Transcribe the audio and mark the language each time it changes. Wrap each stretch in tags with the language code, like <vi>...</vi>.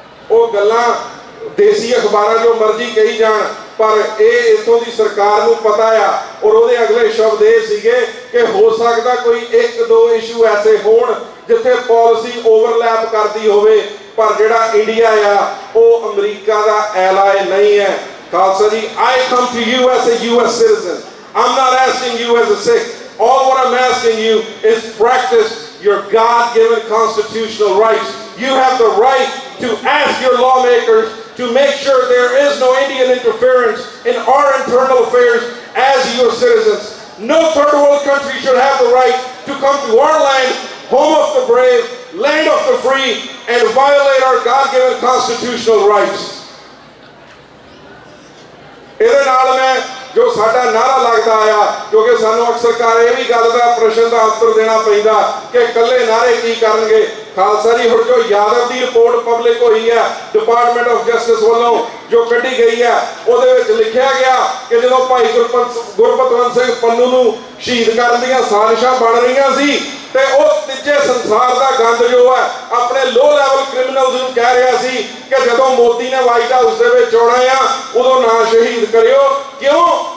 <pa>ਉਹ ਗੱਲਾਂ ਦੇਸੀ ਅਖਬਾਰਾਂ ਜੋ ਮਰਜ਼ੀ ਕਹੀ ਜਾਣ, ਪਰ ਇਹ ਇੱਥੋਂ ਦੀ ਸਰਕਾਰ ਨੂੰ ਪਤਾ ਆ। ਔਰ ਉਹਦੇ ਅਗਲੇ ਸ਼ਬਦ ਇਹ ਸੀਗੇ ਕਿ ਹੋ ਸਕਦਾ ਕੋਈ 1-2 ਇਸ਼ੂ ਐਸੇ ਹੋਣ ਜਿੱਥੇ ਪਾਲਿਸੀ ਓਵਰਲੈਪ ਕਰਦੀ ਹੋਵੇ, ਪਰ ਜਿਹੜਾ ਇੰਡੀਆ ਆ ਉਹ ਅਮਰੀਕਾ ਦਾ ਐਲਾਈ ਨਹੀਂ ਹੈ।</pa> <en>Khalsa ji, I come to you as a U.S. citizen. I'm not asking you as a Sikh. All what I'm asking you is practice your God-given constitutional rights. You have the right to ask your lawmakers to make sure there is no Indian interference in our internal affairs as your citizens. No third world country should have the right to come to our land, home of the brave, land of the free, and violate our God-given constitutional rights.</en> <pa>ਇਹਦੇ ਨਾਲ ਮੈਂ ਜੋ ਸਾਡਾ ਨਾਰਾ ਲੱਗਦਾ ਆਇਆ, ਕਿਉਂਕਿ ਸਾਨੂੰ ਅਕਸਰ ਇਹ ਵੀ ਗੱਲ ਦਾ ਪ੍ਰਸ਼ਨ ਦਾ ਉੱਤਰ ਦੇਣਾ ਪੈਂਦਾ ਕਿ ਇਕੱਲੇ ਨਾਰੇ ਕੀ ਕਰਨਗੇ। ਖਾਲਸਾ ਜੀ, ਹੁਣ ਜੋ ਯਾਦਵ ਦੀ ਰਿਪੋਰਟ ਪਬਲਿਕ ਹੋਈ ਹੈ ਡਿਪਾਰਟਮੈਂਟ ਆਫ ਜਸਟਿਸ ਵੱਲੋਂ ਜੋ ਕੱਢੀ ਗਈ ਹੈ, ਉਹਦੇ ਵਿੱਚ ਲਿਖਿਆ ਗਿਆ ਕਿ ਜਦੋਂ ਭਾਈ ਗੁਰਪਤਵੰਤ ਸਿੰਘ ਪੰਨੂ ਨੂੰ ਸ਼ਹੀਦ ਕਰਨ ਦੀਆਂ ਸਾਜ਼ਿਸ਼ਾਂ ਬਣ ਰਹੀਆਂ ਸੀ ਤੇ ਉਹ ਤੀਜੇ ਸੰਸਾਰ ਦਾ ਗੰਦ ਜੋ ਹੈ ਆਪਣੇ</pa> <en>low level criminals</en> <pa>ਨੂੰ ਕਹਿ ਰਿਹਾ ਸੀ ਕਿ ਜਦੋਂ ਮੋਦੀ ਨੇ ਵਾਈਟ ਹਾਊਸ ਦੇ ਵਿੱਚ ਆਉਣਾ ਆ ਉਦੋਂ ਨਾ ਸ਼ਹੀਦ ਕਰਿਓ। ਕਿਉਂ?</pa>